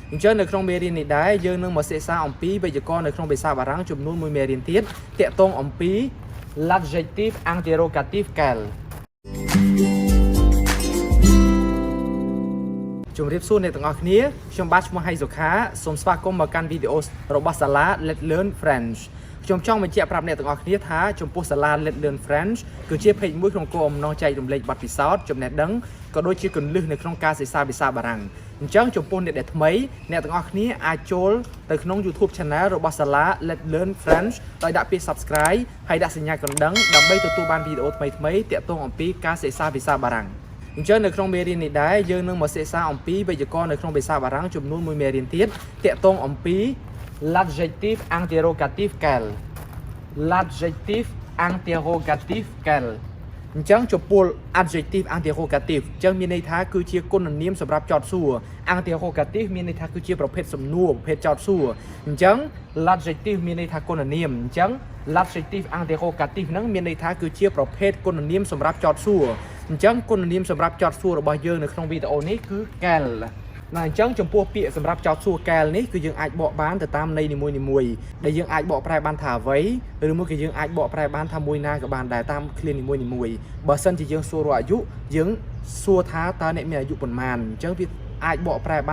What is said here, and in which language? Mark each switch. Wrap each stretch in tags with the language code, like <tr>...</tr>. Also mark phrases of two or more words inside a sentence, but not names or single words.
<km>អញ្ចឹងនៅក្នុងមេរៀននេះដែរយើងនឹងមកសិក្សាអំពីវេយ្យាករណ៍នៅក្នុងភាសាបារាំងចំនួន1មេរៀនទៀតតាក់ទងអំពី</km> <fr>l'adjectif interrogatif quel</fr> <km>ជំរាបសួរអ្នកទាំងអស់គ្នាខ្ញុំបាទឈ្មោះហៃសុខា សូមស្វាគមន៍មកកាន់វីដេអូរបស់ SALA Let's Learn French ខ្ញុំចង់បញ្ជាក់ប្រាប់អ្នកទាំងអស់គ្នាថាចំពោះ SALA Let's Learn French គឺជាเพจមួយក្នុងគោល បំណងចែករំលែកបទពិសោធន៍ចំណេះដឹងក៏ដូចជាគន្លឹះនៅក្នុងការសិក្សាភាសាបារាំងអញ្ចឹងចំពោះអ្នកដែលថ្មីអ្នកទាំងអស់គ្នាអាចចូលទៅក្នុង YouTube Channel របស់ SALA Let's Learn French ដោយដាក់ពាក្យ Subscribe ហើយដាក់សញ្ញាកណ្ដឹងដើម្បីទទួលបានវីដេអូថ្មីៗទាក់ទងអំពីការសិក្សាភាសាបារាំងអញ្ចឹងនៅក្នុងមេរៀននេះដែរយើងនឹងមកសិក្សាអំពីវេយ្យាករណ៍នៅក្នុងភាសាបារាំងចំនួន1មេរៀនទៀតទាក់ទងអំពី</km> <fr>l'adjectif interrogatif quel l'adjectif interrogatif quel</fr> <km>អញ្ចឹងចំពោះ</km> <fr>adjectif interrogatif</fr> <km>អញ្ចឹងមានន័យថាគឺជាគុណនាមសម្រាប់ចោទសួរ interrogatif មានន័យថាគឺជាប្រភេទសំណួរប្រភេទចោទសួរអញ្ចឹង l'adjectif មានន័យថាគុណនាមអញ្ចឹង</km> <fr>l'adjectif interrogatif</fr> <km>ហ្នឹងមានន័យថាគឺជាប្រភេទគុណនាមសម្រាប់ចោទសួរអញ្ចឹង គុណនាមសម្រាប់ចោទសួររបស់យើងនៅក្នុងវីដេអូនេះគឺ quel ណាអញ្ចឹងចំពោះពាក្យសម្រាប់ចោទសួរ quel នេះគឺយើងអាចបកបានទៅតាមន័យនីមួយៗដែលយើងអាចបកប្រែបានថាអ្វីឬមួយក៏យើងអាចបក ប្រែបានថាមួយណាក៏បានដែរតាមឃ្លានីមួយៗបើសិនជាយើងសួររកអាយុយើងសួរថាតើអ្នកមានអាយុប៉ុន្មានអញ្ចឹងវាអាចបកប្រែបាន</km>